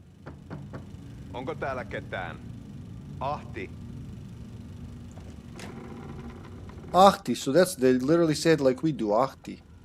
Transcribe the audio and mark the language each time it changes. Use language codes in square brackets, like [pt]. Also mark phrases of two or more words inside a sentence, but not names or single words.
[fi] Onko täällä ketään? Ahti. Ahti, [en] so that's, they literally said like we do, [fi] Ahti.